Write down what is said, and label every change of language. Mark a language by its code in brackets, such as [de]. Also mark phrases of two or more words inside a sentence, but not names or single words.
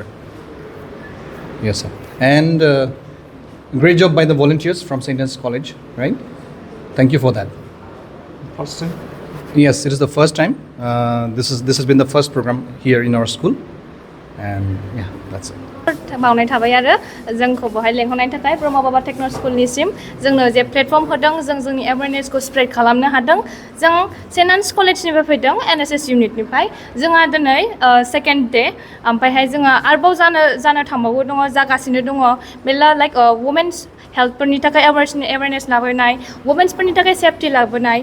[en] Yes, sir. And great job by the volunteers from St. Anne's College, right? Thank you for that. First time? Yes, it is the first time. This has been the first program here in our school. And yeah, that's it. [brx] बावनाय थाबाय आरो जोंखौ बहाय लेंहरनायनि थाखाय ब्रह्म बाबा टेक्न स्कुलनिसिम जोंनो जे प्लेटफर्म होदों जों जोंनि एवेयारनेसखौ स्प्रेड खालामनो हादों जों सेन्ट आन्स कलेजनिफ्राय फैदों एनएसएस इउनिटनिफ्राय जोंहा दिनै [en] second day [brx] ओमफ्रायहाय जोंहा आरोबाव जानो थांबावो दङ जागासिनो दङ मेरला [en] like women's [brx] हेल्थफोरनि थाखाय एवेयारनेस लाबोनाय वुमेन्सफोरनि थाखाय सेफटि लाबोनाय